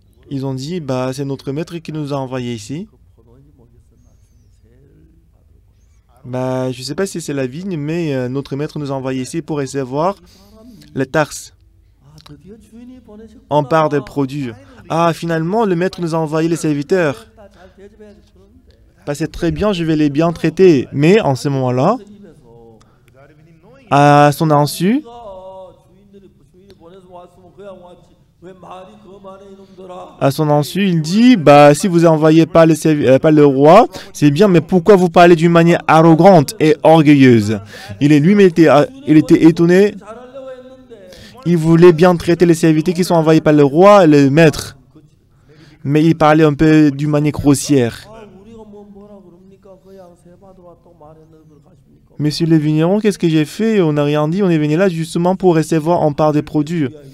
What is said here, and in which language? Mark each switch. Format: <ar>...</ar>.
<fr>Ils ont dit, bah, c'est notre maître qui nous a envoyés ici.</fr> <ko>포도원이 뭐겠어 나중에 제일 받을 거예요.</ko> <fr>Bah, je sais pas si c'est la vigne, mais notre maître nous a envoyés ici pour recevoir les taxes.</fr> <ko>아 드디어 주인이 보내셨구나.</ko> <fr>En part des produits. Ah, finalement, le maître nous a envoyé les serviteurs.</fr> <ko>잘 대접해야지 그러는데</ko> <fr>Bah, c'est très bien, je vais les bien traiter. Mais en ce moment-là,</fr> <ko>입에서</ko> <fr>à son insu,</fr> <ko>주인이 보내서 왔으면 그냥 왔지 왜 말이 거만해 이놈들아.</ko> <fr>à son insu, il dit, bah, si vous envoyez pas pas le roi, c'est bien, mais pourquoi vous parlez d'une manière arrogante et orgueilleuse? Lui-même il était étonné.</fr> <ko>잘하려고 했는데</ko> <fr>Il voulait bien traiter les serviteurs qui sont envoyés par le roi et le maître. Mais il parlait un peu d'une manière grossière.</fr> <ko>아 우리가 뭐라 그럽니까 그냥 세 받으러 왔다고 말했는데 그걸 가십니까.</ko> <fr>Monsieur le vigneron, qu'est-ce que j'ai fait? On n'a rien dit, on est venu là justement pour recevoir en part des produits.</fr>